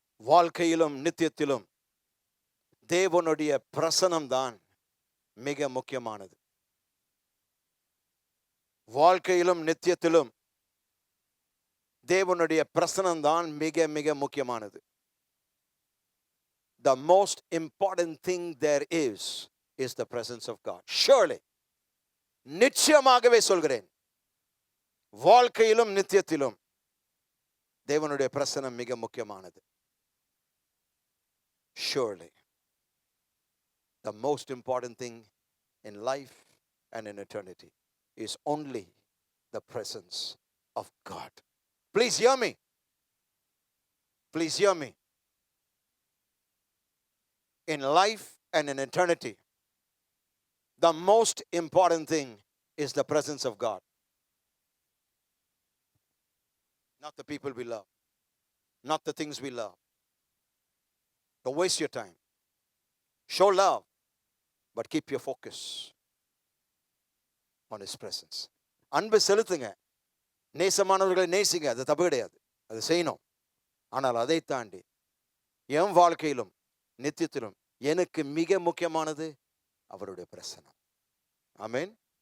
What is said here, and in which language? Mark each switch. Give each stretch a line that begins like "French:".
Tamil: வாழ்க்கையிலும் நித்தியத்திலும் தேவனுடைய பிரசனம் தான் மிக முக்கியமானது. வாழ்க்கையிலும் நித்தியத்திலும் தேவனுடைய பிரசனம் தான் மிக மிக முக்கியமானது.
English: The most important thing there is the presence of God. Surely,
Tamil: நிச்சயமாகவே சொல்கிறேன், வாழ்க்கையிலும் நித்தியத்திலும் தேவனுடைய பிரசனம் மிக முக்கியமானது.
English: Surely, the most important thing in life and in eternity is only the presence of God. Please hear me. Please hear me. In life and in eternity, the most important thing is the presence of God. Not the people we love, not the things we love. Don't waste your time. Show love, but keep your focus on His presence.
Tamil: அன்பு செலுத்துங்க, நேசமானவர்களை நேசிங்க, அது தப்பு கிடையாது, அது செய்யணும். ஆனால் அதை தாண்டி என் வாழ்க்கையிலும் நித்தியத்திலும் எனக்கு மிக முக்கியமானது அவருடைய பிரசன்னம். ஆமென்.